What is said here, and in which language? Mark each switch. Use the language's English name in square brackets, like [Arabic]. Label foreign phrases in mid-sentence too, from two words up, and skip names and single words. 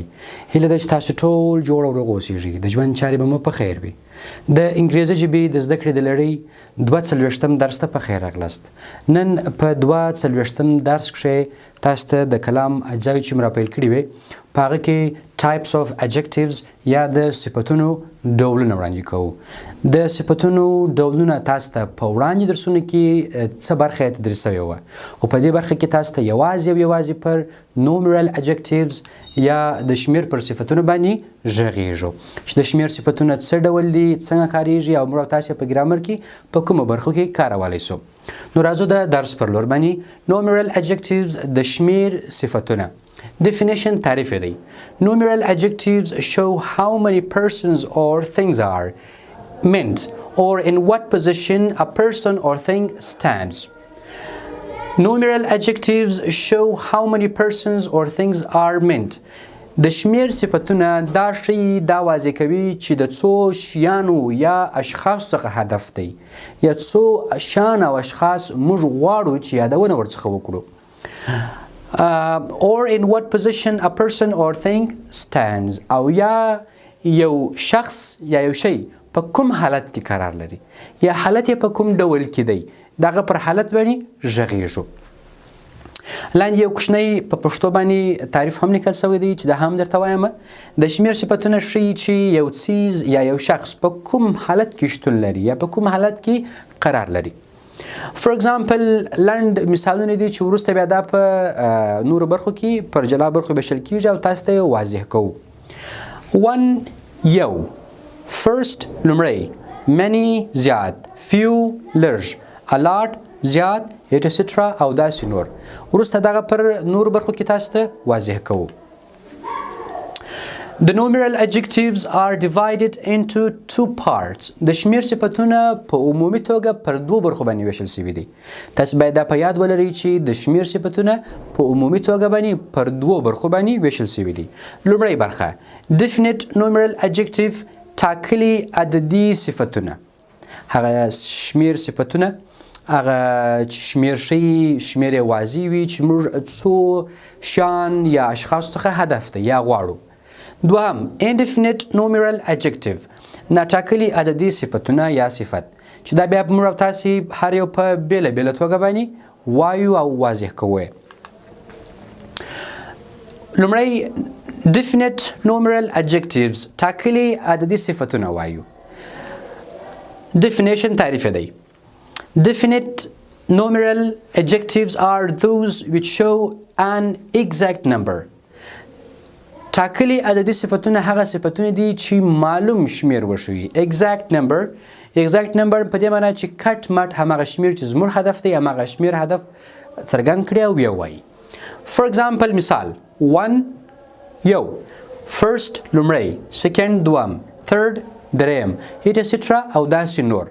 [Pashto] هیله ده چې تاسو ټول جوړ او روغ اوسیږئ. د ژوند چارې به مو په خیر وي. د انګریزي ژبې د زده کړې د لړۍ 42 درس ته په خیر راغلاست. نن په 42 درس کښې تاسو ته د کلام اجزاوې چې مې راپیل کړي وې په هغه کې [English] types of adjectives [Pashto] یا د صفتونو ډولونه وړاندې کوو. د صفتونو ډولونه تاسو ته په وړاندې درسونو کې څه برخه یې تدریس شوې وه، خو په دې برخه کې تاسو ته یوازې پر [English] numeral adjectives [Pashto] یا د شمیر پر صفتونو باندې غږیږو چې د شمیر صفتونه څه ډول دي، څنګه کاریږي او موږ تاسو په ګرامر کې په کومو برخو کې کارولی سو. نو راځو د درس پر لور باندې. [English] numeral adjectives [Pashto] د شمیر صفتونه. Definition تعریف دی. [English] Numeral adjectives show how many persons or things are meant or in what position a person or thing stands. Numeral adjectives show how many persons or things are meant. [Pashto] د شمیر صفتونه دا ښیي، دا واضح کوي چې د څو شیانو یا اشخاصو څخه هدف دی یا څو شیان او اشخاص موږ غواړو چې یادونه ورڅخه وکړو. [English] Or in what position a person or thing stands. [Pashto] او یا یو شخص یا یو شی په کوم حالت کې قرار لري یا حالت یې په کوم ډول کې دی، دغه پر حالت باندې غږیږو. لاندې یو کوچنی په پښتو باندې تعریف هم لیکل شوی دی چې دا هم درته وایم. د شمیر صفتونه ښیي چې یو څیز یا یو شخص په کوم حالت کې شتون لري یا په کوم حالت کې قرار لري. [English] For example [Pashto] لنډ مثالونه دي چې وروسته بیا دا په نورو برخو کې پر جلا برخو ویشل کیږي او تاسو ته واضح کوو. 1 یو، first لومړی، many زیات، few لږ، [English] a lot [Pashto] زیات، etc او داسې نور. وروسته دغه پر نورو برخو کې تاسو ته واضح کوو. [English] The numeral adjectives are divided into two parts. [Pashto] د شمیر صفتونه په عمومي توګه پر دوه برخو باندې ویشل شوي دي. تاسو باید دا په یاد ولرئ چې د شمیر صفتونه په عمومي توګه باندې پر دوه برخو باندې ویشل شوي دي. لومړی برخه [English] definite numeral adjective، [Pashto] ټاکلي عددي صفتونه. هغه شمیر صفتونه هغه چې شمیر ښیي، شمیر یې واضح وي چې موږ څو شیان یا اشخاصو څخه هدف دی یا غواړو. دوهم [English] indefinite numeral adjective، [Pashto] ناټاکلي عددي صفتونه یا صفت چې دا بیا موږ او تاسې هر یو په بېله بېله توګه باندې وایو او واضح کوو. لومړی [English] definite numeral adjectives، [Pashto] ټاکلي عددي صفتونه وایو. definition تعریف دی. [English] Definite numeral adjectives are those which show an exact number. [Pashto] ټاکلي عددي صفتونه هغه صفتونه دي چې معلوم شمیر وښیي. [English] exact number [Pashto] په دې معنی چې کټ مټ هماغه شمیر چې زموږ هدف دی هماغه شمیر هدف څرګند کړي او بیا وایي. [English] For example [Pashto] مثال 1 یو، first لومړی، second دوم، third دریم، etc او داسې نور.